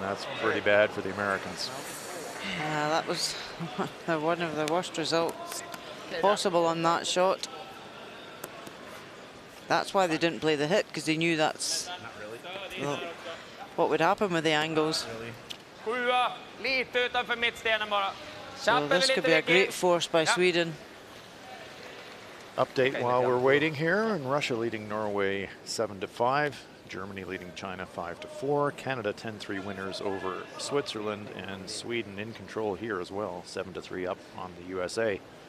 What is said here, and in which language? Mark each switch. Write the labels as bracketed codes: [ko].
[en] That's pretty bad for the Americans. That was one of the worst results possible on that shot. That's why they didn't play the hit, because they knew that's what would happen with the angles. [sv] Sjua, lite utanför mittstenen bara. [en] So this could be a great force by Sweden. Update while we're waiting here, and Russia leading Norway 7-5, Germany leading China 5-4, Canada 10-3 winners over Switzerland, and Sweden in control here as well, 7-3 up on the USA.